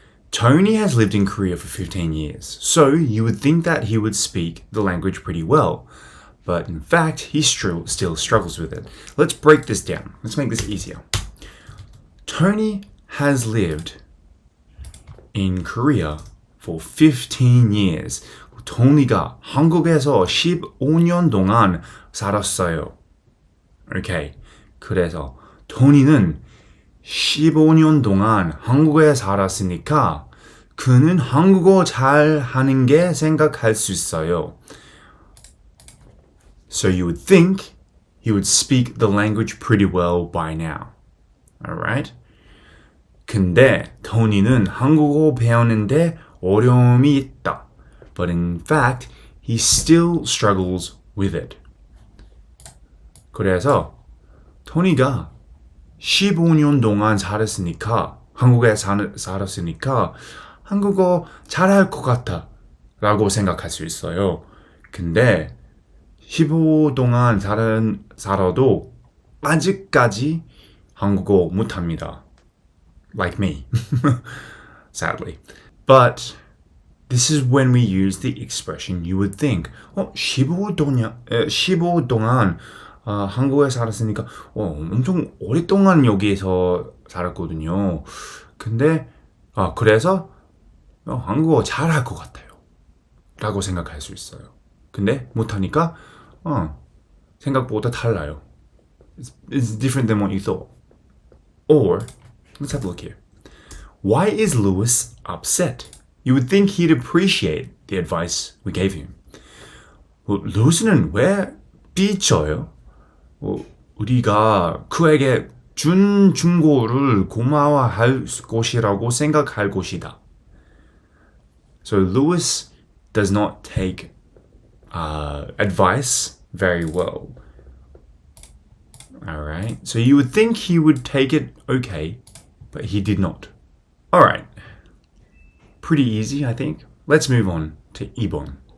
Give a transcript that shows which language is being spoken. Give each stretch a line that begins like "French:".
English: Tony has lived in Korea for 15 years, so you would think that he would speak the language pretty well, but in fact, he still struggles with it. Let's break this down. Let's make this easier. Tony has lived in Korea for 15 years.
Korean: 토니가 한국에서 15년 동안 살았어요.
English: Okay.
Korean: 그래서 토니는 15년 동안 한국에 살았으니까 그는 한국어 잘 하는 게 생각할 수 있어요.
English: So you would think he would speak the language pretty well by now. Alright?
Korean: 근데 토니는 한국어 배우는데 어려움이 있다.
English: But in fact, he still struggles with it.
Korean: 그래서 토니가 15년 동안 살았으니까 한국에 살았으니까 한국어 잘할 것 같아 라고 생각할 수 있어요. 근데 15 동안 살아도 아직까지 한국어 못합니다.
English: Like me. Sadly. But this is when we use the expression you would think.
Korean: 15 동안 한국에 살았으니까 엄청 오랫동안 여기에서 살았거든요. 근데 그래서 한국어 잘할 것 같아요 라고 생각할 수 있어요. 근데 못하니까 생각보다 달라요.
English: It's different than what you thought. Or, let's have a look here. Why is Lewis upset? You would think he'd appreciate the advice we gave him.
Korean: 루스는 왜 삐쳐요? 우리가 그에게 준 충고를 고마워할 것이라고 생각할 것이다.
English: So Lewis does not take advice very well. Alright, so you would think he would take it okay, but he did not. Alright, pretty easy I think. Let's move on to 2번.